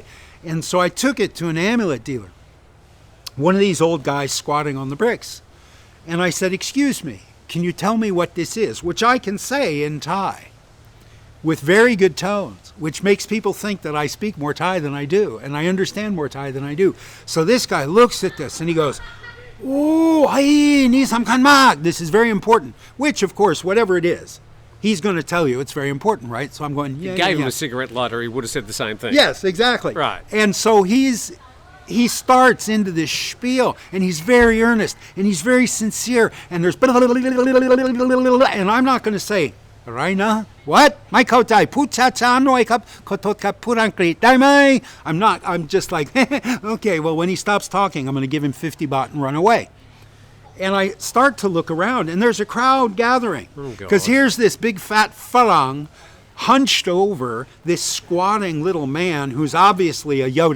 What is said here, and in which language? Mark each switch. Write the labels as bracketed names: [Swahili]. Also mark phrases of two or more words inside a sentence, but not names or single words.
[English] And so I took it to an amulet dealer, one of these old guys squatting on the bricks. And I said, "Excuse me, can you tell me what this is?" Which I can say in Thai with very good tones, which makes people think that I speak more Thai than I do, and I understand more Thai than I do. So this guy looks at this and he goes, [Thai] "Oh, hey, นี่สำคัญมาก. [English] This is very important." Which, of course, whatever it is, he's going to tell you it's very important, right? So I'm going, yeah. Gave him a cigarette lighter, he would have said the same thing. Yes, exactly. Right. And so he starts into this spiel, and he's very earnest, and he's very sincere, and there's, and I'm not going to say, "Raina, what? [Thai] ไม่เข้าใจ พูดช้าช้าหน่อยครับ ขอโทษครับ พูดอังกฤษได้ไหม." [English] I'm just like, okay, well, when he stops talking, I'm going to give him 50 baht and run away. And I start to look around, and there's a crowd gathering. Because here's this big fat Farang hunched over this squatting little man who's obviously a Yoda.